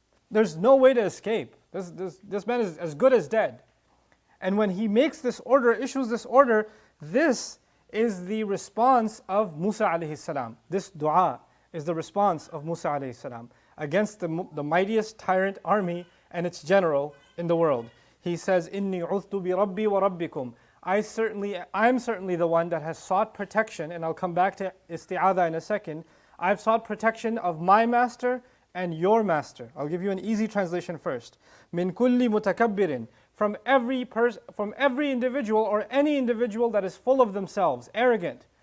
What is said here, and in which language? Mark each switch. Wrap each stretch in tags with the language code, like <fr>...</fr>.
<en>There's no way to escape. This man is as good as dead. And when he makes this order, issues this order, this is the response of Musa alayhi salam. This dua is the response of Musa alayhi salam against the mightiest tyrant army and its general in the world. He says,</en> <ar>إِنِّي عُذْتُ بِرَبِّي وَرَبِّكُمْ.</ar> <en>I'm certainly the one that has sought protection, and I'll come back to isti'adha in a second. I've sought protection of my master and your master. I'll give you an easy translation first.</en> <ar>مِن كُلِّ مُتَكَبِّرٍ.</ar> <en>From every individual or any individual that is full of themselves, arrogant.</en>